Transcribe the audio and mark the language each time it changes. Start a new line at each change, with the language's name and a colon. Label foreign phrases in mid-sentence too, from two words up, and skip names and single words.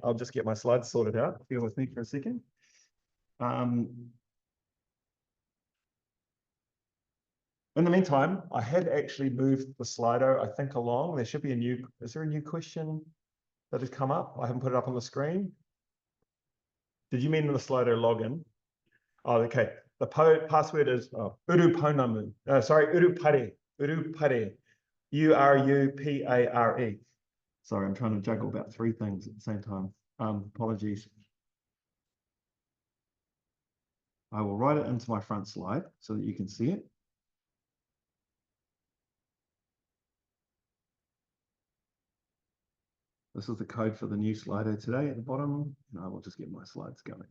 English: I'll just get my slides sorted out. Bear with me for a second. In the meantime, I had actually moved the Slido, I think, along. There should be is there a new question that has come up? I haven't put it up on the screen. Did you mean in the Slido login? Oh, okay. The password is Uruponamu. Urupare. Urupare. Urupare. Sorry, I'm trying to juggle about 3 things at the same time. Apologies. I will write it into my front slide so that you can see it. This is the code for the new Slido today at the bottom, and I will just get my slides going.